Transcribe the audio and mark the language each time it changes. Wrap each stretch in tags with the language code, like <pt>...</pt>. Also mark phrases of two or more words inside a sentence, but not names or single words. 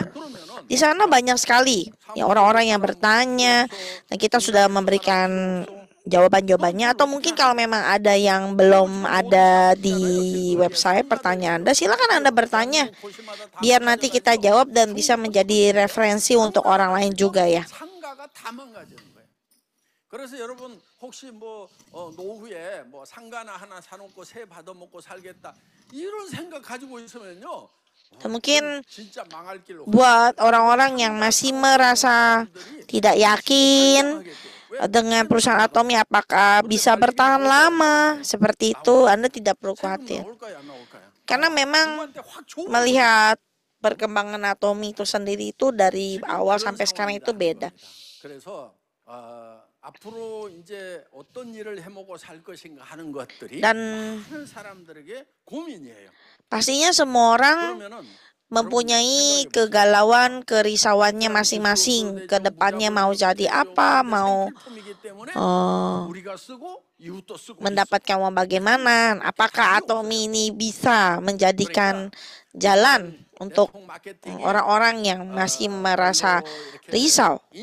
<id>Di sana banyak sekali ya orang-orang yang bertanya dan kita sudah memberikan jawaban-jawabannya, atau mungkin kalau memang ada yang belum ada di website pertanyaan Anda, silakan Anda bertanya biar nanti kita jawab dan bisa menjadi referensi untuk orang lain juga ya.</id> <ko>그래서 여러분 혹시 노후에 상가나 하나 사놓고 새 받아먹고 살겠다 이런 생각 가지고 있으면요.</ko> <id>Mungkin buat orang-orang yang masih merasa tidak yakin dengan perusahaan Atomy apakah bisa bertahan lama seperti itu, Anda tidak perlu khawatir. Karena memang melihat perkembangan Atomy itu sendiri itu dari awal sampai sekarang itu beda.</id> <ko>앞으로 이제 어떤 일을 해먹고 살 것인가 하는 것들이</ko> <id>Dan</id> <ko>많은 사람들에게 고민이에요.</ko> <id>pastinya semua orang mempunyai kegalauan, kerisauannya masing-masing. Ke depannya mau jadi apa, mau mendapatkan uang bagaimana. Apakah Atomy ini bisa menjadikan jalan untuk orang-orang yang masih merasa risau.</id>